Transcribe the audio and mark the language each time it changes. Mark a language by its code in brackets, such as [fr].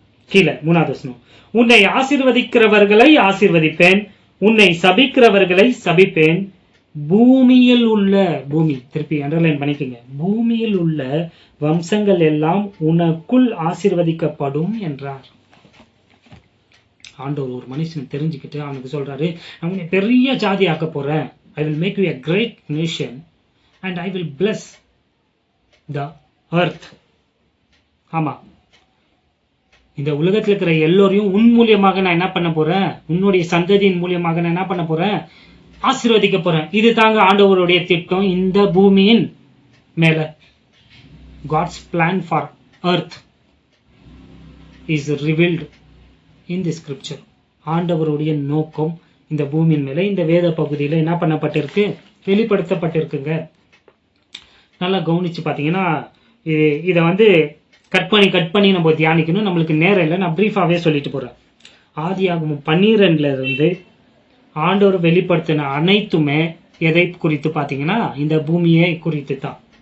[ta] கீழே 3வது வசனம், உன்னை ஆசீர்வதிக்கிறவர்களை ஆசீர்வதிப்பேன், உன்னை சபிக்கிறவர்களை சபிப்பேன், பூமியில் உள்ள, பூமி திருப்பி அண்டர்லைன் பண்ணிக்கங்க, பூமியில் உள்ள வம்சங்கள் எல்லாம் உனக்குள் ஆசீர்வதிக்கப்படும் என்றார். ஆண்டவர் ஒரு மனுஷன் தெரிஞ்சுக்கிட்டு அவனுக்கு சொல்றாரு, நான் உன்னை பெரிய ஜாதி ஆக்க போறேன். [en] I will make you a great nation and I will bless the earth. [ta] ஆமா, இந்த உலகத்தில் இருக்கிற எல்லோரையும் உன் மூலியமாக நான் என்ன பண்ண போறேன், உன்னுடைய சந்ததியின் மூலியமாக நான் என்ன பண்ண போறேன், ஆசீர்வதிக்க போறேன். இது தாங்க ஆண்டவருடைய திட்டம் இந்த பூமியின் மேல. [en] God's plan for earth is revealed in the scripture. [ta] ஆண்டவருடைய நோக்கம் இந்த பூமியின் மேல இந்த வேத பகுதியில என்ன பண்ணப்பட்டிருக்கு, வெளிப்படுத்தப்பட்டிருக்குங்க. நல்லா கவனிச்சு பாத்தீங்கன்னா, இதை கட் பண்ணி நம்ம தியானிக்கணும். நம்மளுக்கு நேரம் இல்லை, நான் பிரீஃபாவே சொல்லிட்டு போறேன். ஆதியாகமம் 12 இருந்து ஆண்டவர் வெளிப்படுத்தின அனைத்துமே எதை குறித்து பாத்தீங்கன்னா, இந்த பூமியை குறித்து தான்.